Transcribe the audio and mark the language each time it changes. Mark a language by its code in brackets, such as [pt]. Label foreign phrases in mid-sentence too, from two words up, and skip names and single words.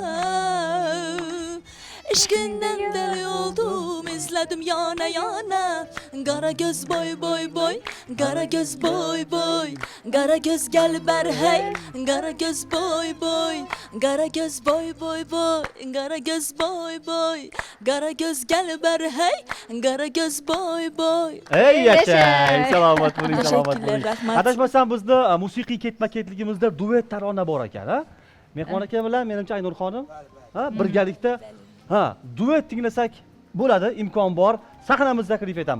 [tr] Eşkinden deli oldum, izledim yana yana. Kara göz boy boy boy, kara göz boy boy. Kara göz gel ber hey, kara göz boy boy. Kara göz boy boy boy, kara göz boy boy. Kara göz gel ber hey, kara göz boy boy. Ey [uz] Yashay. yashay, salomat bo'ling, salomat [tr] Teşekkürler, [uz] bo'ling. rahmat. Adashmasam bizni musiqiy ketma-ketligimizda duet tarona bor ekan, ha? Mehmon aka bilan menimcha Aynur xonim, ha, birgalikda ha, duet tinglasak bo'ladi, imkon bor. Sahnamizda taklif etamiz.